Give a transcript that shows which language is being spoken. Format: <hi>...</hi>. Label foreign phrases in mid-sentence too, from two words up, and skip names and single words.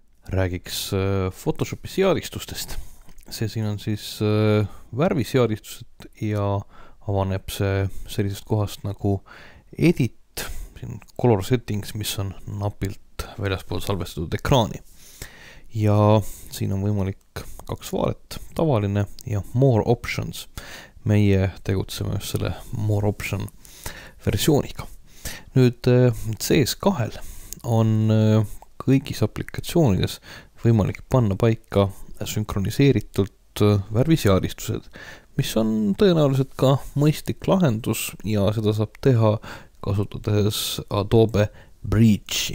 <et>räägiks Photoshopi seadistustest. See siin on siis värviseadistused ja avaneb see sellisest kohast nagu edit, siin</et> <en>color settings,</en> <et>mis on napilt väljaspool salvestatud ekraani. Ja siin on võimalik kaks vaadet, tavaline ja</et> <en>more options.</en> <et>Meie tegutseme just selle</et> <en>more option</en> <et>versiooniga. Nüüd CS2 on kõigis aplikatsioonides võimalik panna paika sünkroniseeritult värviseadistused, mis on tõenäoliselt ka mõistlik lahendus ja seda saab teha kasutades Adobe Bridge'i.</et>